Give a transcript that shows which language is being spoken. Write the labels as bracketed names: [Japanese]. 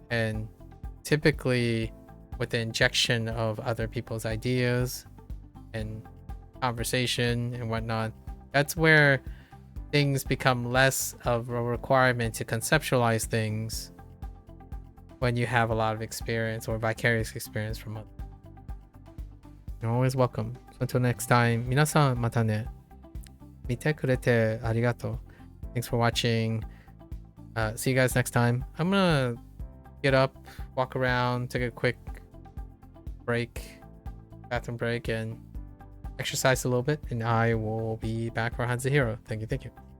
[English] And typically, with the injection of other people's ideas and conversation and whatnot, that's where things become less of a requirement to conceptualize things when you have a lot of experience or vicarious experience from others. You're always welcome. So until next time, [Japanese] 皆さんまたね。見てくれてありがとう. [English] Thanks for watching. See you guys next time. I'm gonna get up, walk around, take a quick break, bathroom break, and exercise a little bit, and I will be back for Hanzahiro. Thank you.